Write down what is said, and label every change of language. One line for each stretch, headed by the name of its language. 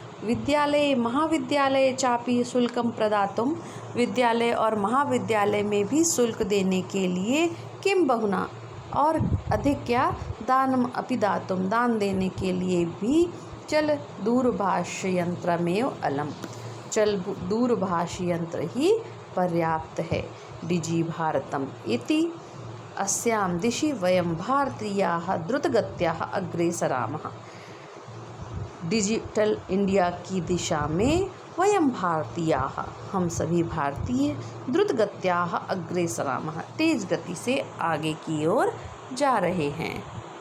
Sanskrit: विद्यालये महाविद्यालये चापि शुल्कं प्रदातुं,
Hindi: विद्यालय और महाविद्यालय में भी शुल्क देने के लिए।
Sanskrit: किं बहुना,
Hindi: और अधिक क्या,
Sanskrit: दानम अपि दातुं,
Hindi: दान देने के लिए भी।
Sanskrit: चल दूरभाष यंत्रमेव अलम,
Hindi: चल दूरभाष यंत्र ही पर्याप्त है।
Sanskrit: डिजि भारतम इति अस्यां दिशि वयं भारतीयाः द्रुतगत्याः अग्रेसरामः।
Hindi: डिजिटल इंडिया की दिशा में
Sanskrit: वयं भारतीयाः,
Hindi: हम सभी भारतीय,
Sanskrit: द्रुतगत्याः अग्रेसरामः,
Hindi: तेज गति से आगे की ओर जा रहे हैं।